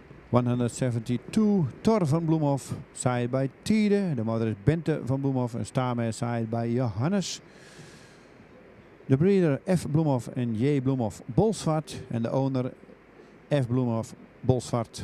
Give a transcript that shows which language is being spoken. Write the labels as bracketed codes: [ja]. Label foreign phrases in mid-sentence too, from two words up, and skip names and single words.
[en] 172, Thor van Bloemhof, side by Tiede. [nl] De moeder is Bente van Bloemhof en Staarmeijer [en] side by [nl] Johannes. De breeder F. Bloemhof en J. Bloemhof Bolsward. En de owner F. Bloemhof Bolsward.